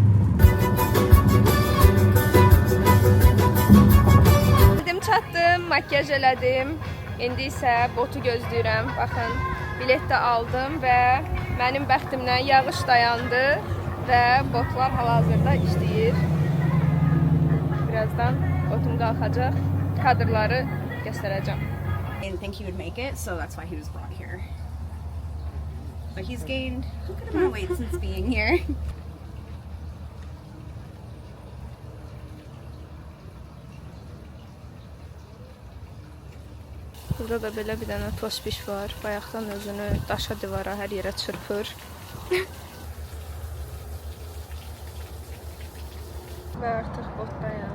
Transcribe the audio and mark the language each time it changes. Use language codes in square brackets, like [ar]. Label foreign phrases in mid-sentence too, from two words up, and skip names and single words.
[az] Çatdım, makyaj elədim. İndi isə botu gözləyirəm. Baxın, bilet də aldım və mənim bəxtimdən yağış dayandı və botlar hal-hazırda işləyir. Birazdan botum qalxacaq, kadrları göstərəcəm. [en] I didn't think he would make it, so that's why he was brought here. But he's gained a good amount of weight since being here. [az] Burada da belə bir dənə tospiş var. Bayaqdan özünü daşa divara hər yerə çırpır. Və artıq botdayam.